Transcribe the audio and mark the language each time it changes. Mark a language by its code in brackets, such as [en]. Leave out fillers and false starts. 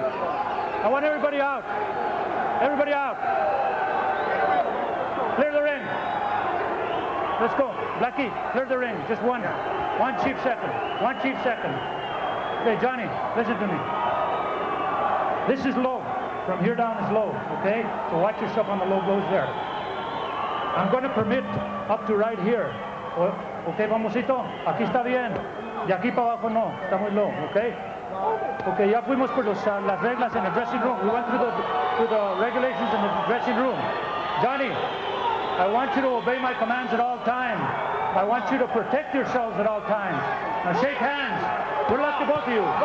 [en] I want everybody out. Everybody out. Clear the ring. Let's go. Blackie, clear the ring. Just one. One chief second. One chief second. Okay, Johnny, listen to me. This is low. From here down is low, okay? So watch yourself on the low blows there. I'm going to permit up to right here. [es] Okay, Famosito, aquí está bien. De aquí para abajo no, está muy low, okay? Okay, ya fuimos por las reglas [en] in the dressing room. We went through the regulations in the dressing room. Johnny, I want you to obey my commands at all times. I want you to protect yourselves at all times. Now shake hands. Good luck to both of you.